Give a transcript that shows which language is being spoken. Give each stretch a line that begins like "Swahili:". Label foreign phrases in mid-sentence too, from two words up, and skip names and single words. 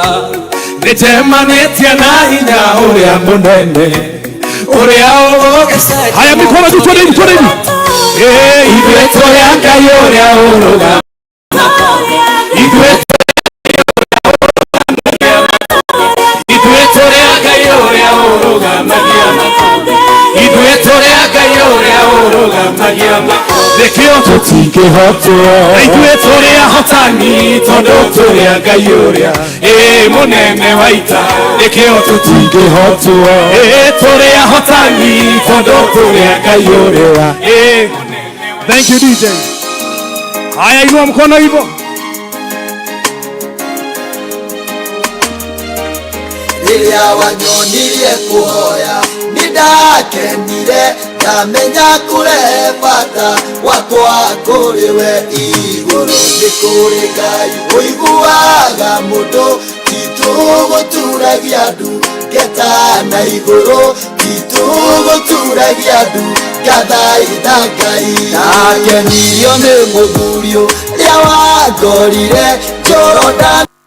Kikuyu: Nĩnjemanĩtie na hinya ũrĩa mũnene, ũrĩa ũgũgĩcenjia.
Swahili: Haya mikono juu, twende hivi.
Kikuyu: Ithuĩ tũrĩ a Ngai ũrĩa ũrũgamaga. Ithuĩ tũrĩ a Ngai ũrĩa ũrũgamagia. Ithuĩ tũrĩ a Ngai ũrĩa ũrũgamagia. Nĩkĩo tũtingĩhotwo. Ithuĩ tũrĩ ahotani tondũ tũrĩ a Ngai ũrĩa mũnene wa ita. Nĩkĩo tũtingĩhotwo. Tũrĩ ahotani tondũ tũrĩ a Ngai ũrĩa.
English: Thank you DJ.
Swahili: Haya, inua mkono hivyo.
Kikuyu: Nilia wanyonirie kuhoya nidakenire ndamenya kure bata wakwa kuriwe iguru ni kuri Ngai uiguaga mundu tituguturagia andu getana iguru tituguturagia andu gathaitha Ngai ndakenirio ni muthurio ria wangorire Jorodani.